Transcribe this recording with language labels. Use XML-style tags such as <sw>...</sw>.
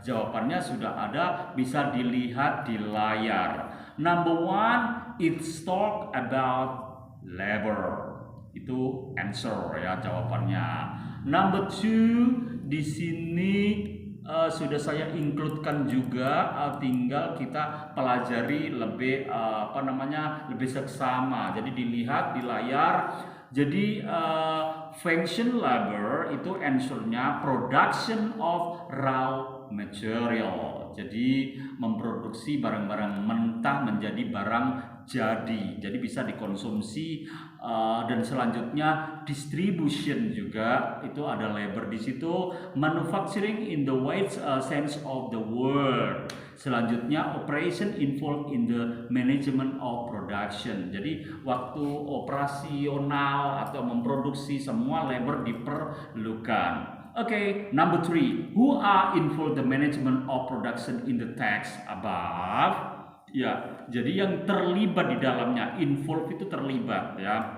<id>Jawabannya sudah ada, bisa dilihat di layar.</id> <en>Number one, it's talk about labor.</en> <id>Itu answer ya jawabannya. Number two, di sini sudah saya includekan juga, tinggal kita pelajari lebih lebih seksama. Jadi dilihat di layar. Jadi function labor itu answernya</id> <en>production of raw material.</en> <id>Jadi memproduksi barang-barang mentah menjadi barang jadi bisa dikonsumsi. Dan selanjutnya distribution juga itu ada labor di situ.</id> <en>Manufacturing in the wide sense of the word.</en> <id>Selanjutnya</id> <en>operation involved in the management of production.</en> <id>Jadi waktu operasional atau memproduksi semua labor diperlukan.</id> <en>Okay, number three, who are involved the management of production in the text above?</en> <id>Ya, jadi yang terlibat di dalamnya, involve itu terlibat ya.</id>